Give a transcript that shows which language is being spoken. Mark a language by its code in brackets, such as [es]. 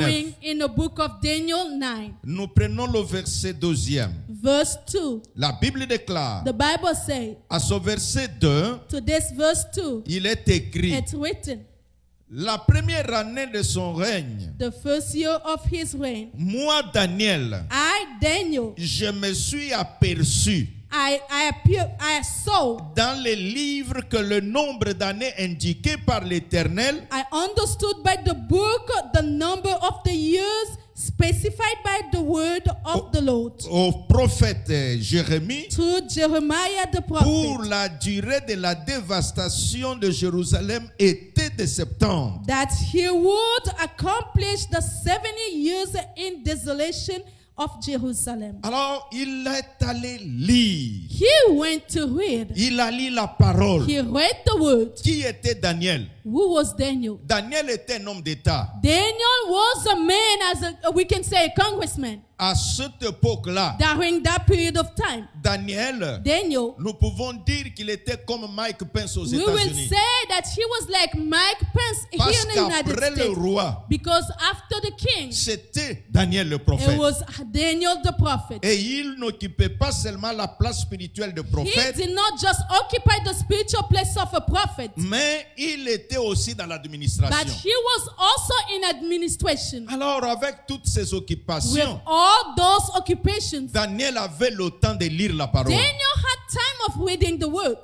[en] going in the book of Daniel 9, [fr] Nous prenons le verset 2e. [en] verse 2. [fr] La Bible déclare, [en] The Bible says, [fr] à ce verset 2, [en] to this verse 2, [fr] il est écrit, [en] it's written, [fr] la première année de son règne, [en] the first year of his reign, [fr] moi Daniel, [en] I, Daniel, [fr] je me suis aperçu [en] I saw, [fr] dans les livres que le nombre d'années indiqué par l'Éternel [en] I understood by the book the number of the years specified by the word of the Lord [fr] au prophète Jérémie [en] to Jeremiah the [fr] pour [en] prophet, [fr] la durée de la dévastation de Jérusalem était de septembre. [en] that he would accomplish the 70 years in desolation of Jerusalem. [fr] Alors il est allé lire, [en] He went to read. [fr] il a lu la parole. [en] He read the word. [fr] Qui était Daniel? [en] Who was Daniel? [fr] Daniel était un homme d'État. [en] Daniel was a man, we can say, a congressman. [fr] À cette époque-là, [en] during that period of time, [fr] Daniel, nous pouvons dire qu'il était comme Mike Pence aux [en] we will [fr] États-Unis. [en] say that he was like Mike Pence [fr] Parce [en] here in the United [fr] qu'après le [en] States. [fr] roi, [en] Because after the king, [fr] c'était Daniel le [en] it [fr] prophète. [en] was Daniel the prophet. [fr] Et il n'occupait pas seulement la place spirituelle de [en] He [fr] prophète, [en] did not just occupy the spiritual place of a prophet, [fr] mais il était aussi dans [en] but [fr] l'administration. [en] he was also in administration. [fr] Alors, avec toutes ces [en] With [fr] occupations, [en] all those occupations, [fr] Daniel avait le temps de lire la parole. [en] Daniel had time of reading the word.